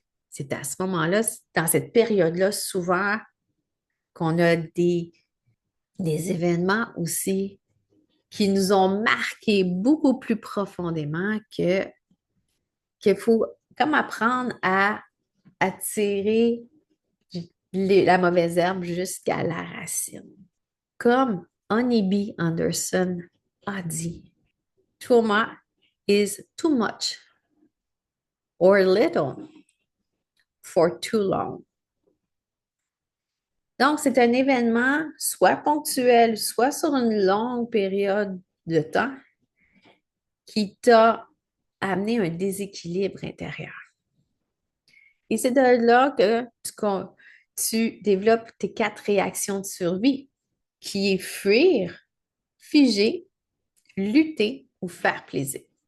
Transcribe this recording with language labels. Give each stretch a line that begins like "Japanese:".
French: C'est à ce moment-là, dans cette période-là, souvent, qu'on a des événements aussi qui nous ont marqués beaucoup plus profondément qu'il faut comme apprendre à tirer la mauvaise herbe jusqu'à la racine. Comme Honeybee Anderson a dit,
English: trauma is too much or little for too long.
French: Donc, c'est un événement soit ponctuel, soit sur une longue période de temps qui t'a amené un déséquilibre intérieur. Et c'est de là que tu développes tes 4 réactions de survie, qui est fuir, figer, lutter ou faire plaisir.